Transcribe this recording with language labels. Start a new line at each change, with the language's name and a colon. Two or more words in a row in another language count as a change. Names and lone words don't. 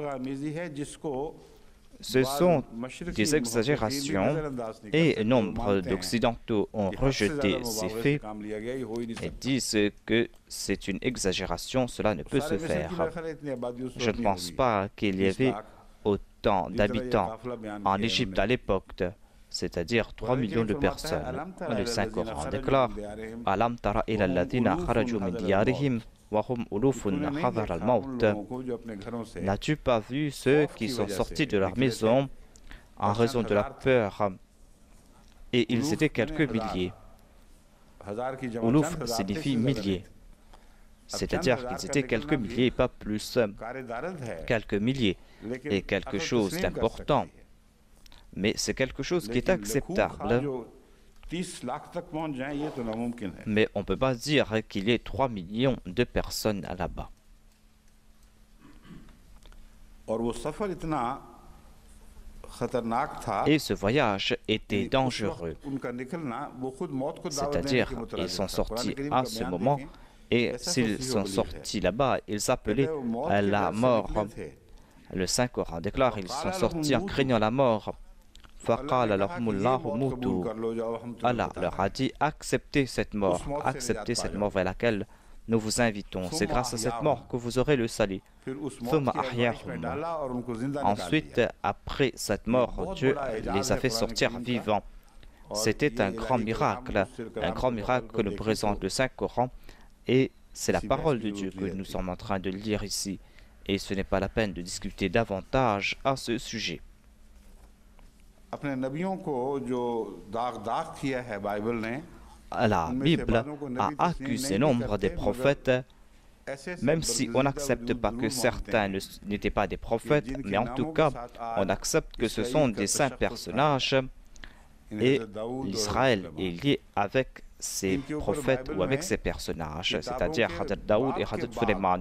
French: Ce sont des exagérations et nombre d'Occidentaux ont rejeté ces faits et disent que c'est une exagération, cela ne peut se faire. Je ne pense pas qu'il y avait autant d'habitants en Égypte à l'époque, c'est-à-dire 3 millions de personnes. Le Saint-Coran déclare «
Arabic: أَلَمْ تَرَ إِلَى الَّذِينَ خَرَجُوا مِنْ دِيَارِهِمْ وَهُمْ أُلُوفٌ حَذَرَ الْمَوْتِ
French: » N'as-tu pas vu ceux qui sont sortis de leur maison en raison de la peur? Et ils étaient quelques milliers. Uluf signifie milliers. C'est-à-dire qu'ils étaient quelques milliers, pas plus. Quelques milliers est quelque chose d'important. Mais c'est quelque chose qui est acceptable.
Urdu: 30 लाख तक पहुंच जाएं ये तो नामुमकिन है।
French: Mais on ne peut pas dire qu'il y ait 3 millions de personnes là-bas.
Urdu: और वो सफर इतना खतरनाक था,
French: Et ce voyage était dangereux.
Urdu: उनका निकलना वो खुद मौत को दावत देने
French: C'est-à-dire,
Urdu: के
French: ils
Urdu: मुतरादिफ
French: sont
Urdu: था।
French: sortis
Urdu: कुरान करीम
French: à
Urdu: का
French: ce
Urdu: बयान
French: moment,
Urdu: देखें,
French: et
Urdu: ऐसा
French: s'ils
Urdu: सही
French: sont
Urdu: वली है।
French: sortis là-bas, ils s'appelaient
Urdu: कहते हैं, वो मौत के
French: la
Urdu: डर से
French: mort.
Urdu: निकले थे।
French: Le Saint-Coran déclare, ils sont sortis en craignant la mort.
Urdu: अल्लाह ने
Arabic: فَقَالَ
Urdu: कहा
Arabic: لَهُمُ
Urdu: कि ये
Arabic: اللَّهُ
Urdu: मौत कबूल
Arabic: مُوتُوا.
Urdu: कर लो, जाओ हम तुम्हें
French: Allah
Urdu: बताते
French: leur a
Urdu: हैं।
French: dit, acceptez cette mort, acceptez cette mort vers laquelle nous vous invitons. C'est grâce à cette mort que vous aurez le salut.
Urdu: फिर उस
Arabic: ثُمَّ
Urdu: मौत की आज़माइश में
Arabic: أَحْيَاهُمْ.
Urdu: डाला और उनको जिंदा निकाल
French: Ensuite,
Urdu: दिया।
French: après cette mort, Dieu les a fait sortir vivants. C'était un grand miracle que nous présente le Saint-Coran, et c'est la parole de Dieu que nous sommes en train de lire ici. Et ce n'est pas la peine de discuter davantage à ce sujet.
Urdu: अपने नबियों को जो दाग किया है बाइबल ने,
French: La Bible a accusé nombre des prophètes, même si on n'accepte pas que certains n'étaient pas des prophètes, mais en tout cas, on accepte que ce sont des saints personnages, et l'Israël est lié avec ces prophètes ou avec ces personnages, c'est-à-dire Hadrat Daoud et Hadrat Suleiman.